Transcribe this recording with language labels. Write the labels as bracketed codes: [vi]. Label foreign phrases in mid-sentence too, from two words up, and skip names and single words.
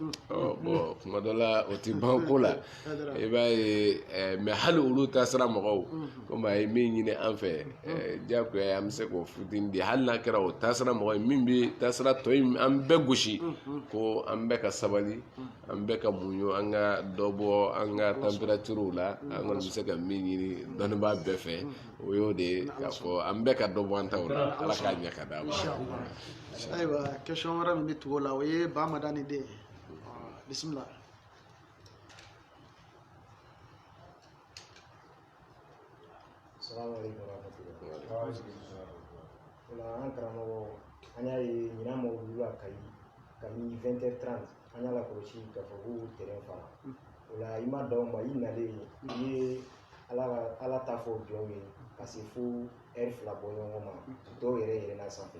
[bm] Bon kuma dɔ la o tɛ ban ko la, i b'a ye mais hali olu taasira mɔgɔw komi a ye min ɲini an fɛ diyagoya an bɛ se k'o fitinin di, hali n'a kɛra o taasira mɔgɔ ye min bɛ taasira tɔ in an bɛɛ gosi ko an bɛɛ ka sabali, an bɛɛ ka muɲu, an ka dɔ bɔ an ka température la, an kɔni bɛ se ka min ɲini dɔnnibaa bɛɛ fɛ o y'o de ye k'a fɔ an bɛɛ ka dɔ bɔ an taw la. Ala k'a ɲɛ ka d'a ma. Ayiwa question wɛrɛ min bɛ tugu o la o ye Ba Madani den. Bisimila. [ar] السلام عليكم ورحمة الله وبركاته. [bm] An karamɔgɔ an y'a ye ɲinan maaw wulila Kayi kabini 20h30 an y'a lakɔlɔsi k'a fɔ k'u terrain fara. O la i ma dan o ma, i nalen i ye Ala ta fɔ jɔnw ye ka se fo heure 2 bɔ ɲɔgɔn ma, dɔw yɛrɛ yɛlɛnna sanfɛ.